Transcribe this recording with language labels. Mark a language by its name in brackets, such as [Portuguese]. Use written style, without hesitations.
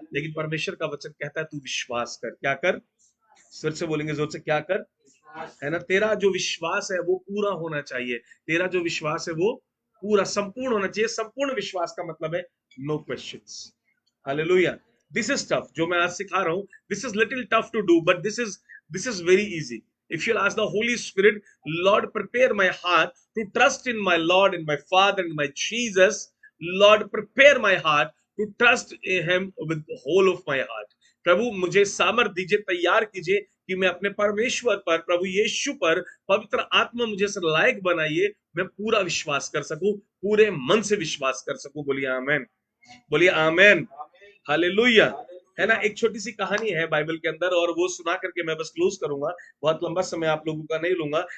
[Hindi] लेकिन परमेश्वर का वचन कहता है तू विश्वास कर, क्या कर? फिर से बोलेंगे जोर से, क्या कर? है ना, तेरा जो विश्वास है वो पूरा होना चाहिए, तेरा जो विश्वास है वो पूरा संपूर्ण होना चाहिए। संपूर्ण विश्वास का मतलब है [English] No questions. [Hindi] Hallelujah. [English] this is tough, [Hindi] जो मैं आज सिखा रहा हूं, [English] This is little tough to do, but this is very easy. If you'll ask the Holy Spirit, Lord, prepare my heart to trust in my Lord and my Father and my Jesus. Lord, prepare my heart to trust in Him with the whole of my heart. [Hindi] प्रभु मुझे सामर्थ दीजिए, तैयार कीजिए कि मैं अपने परमेश्वर पर, प्रभु यीशु पर, पवित्र आत्मा मुझे से लायक बनाइए, मैं पूरा विश्वास कर सकूं, पूरे मन से विश्वास कर सकूं। बोलिए आमेन, बोलिए आमेन, हालेलुया। है ना, एक छोटी सी कहानी है बाइबल के अंदर, और वो सुना करके मैं बस क्लोज करूंगा, बहुत लंबा समय आप लोगों का नहीं लूंगा।